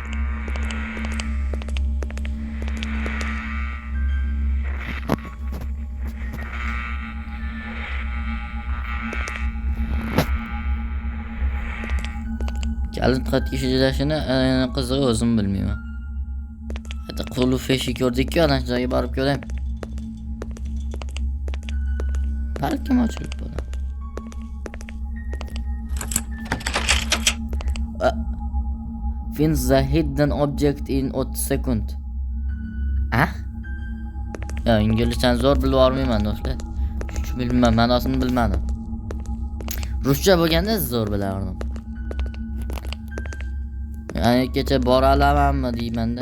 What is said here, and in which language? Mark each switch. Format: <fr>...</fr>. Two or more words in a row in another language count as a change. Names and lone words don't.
<uz>Kalit qattiq ishlashini qizig'i o'zim bilmayman. Hatta qulf eshik ko'rdik-ku, ana shu joyga borib ko'rayim. Balkim ochilib bo'ladi.</uz> <en>Find the hidden object in 30 sekund.</en> <uz>Ya, inglizchani zo'r bilib olmayman do'stlar. Shuncha bilmayman, ma'nosini bilmadim. Ruscha bo'lganda zo'r bilardim. Yani kecha bora olamanmi deymanda.</uz>